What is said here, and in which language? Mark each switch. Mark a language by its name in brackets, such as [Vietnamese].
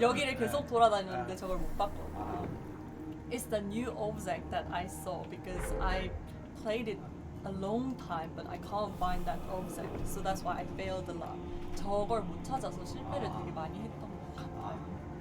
[Korean] 여기를 계속 돌아다녔는데 저걸 못 봤거든요. [English] It's the new object that I saw because I played it a long time, but I can't find that object. So that's why I failed a lot. [Korean] 저걸 못 찾아서 실패를 되게 많이 했던 것 같아요.